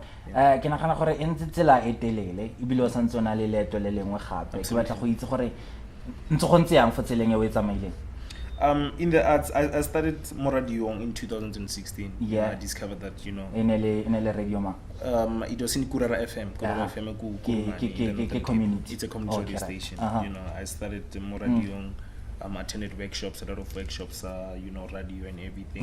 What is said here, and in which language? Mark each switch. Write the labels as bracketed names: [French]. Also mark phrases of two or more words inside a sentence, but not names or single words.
[Tswana] Ke nagana gore e ntse tsela e telele e bile o santse ona le leto le lengwe gape ke batla go itse gore ntse go ntse yang fo tseleng e o e tsamaileng. [English] In the arts, I started Moradiong in 2016. Yeah. I discovered that, you know. In a radio ma. It was in Kurara FM. Kurara FM community. It's a community radio station. You know, I started Moradiong. Attended workshops, a lot of workshops, you know, radio and everything.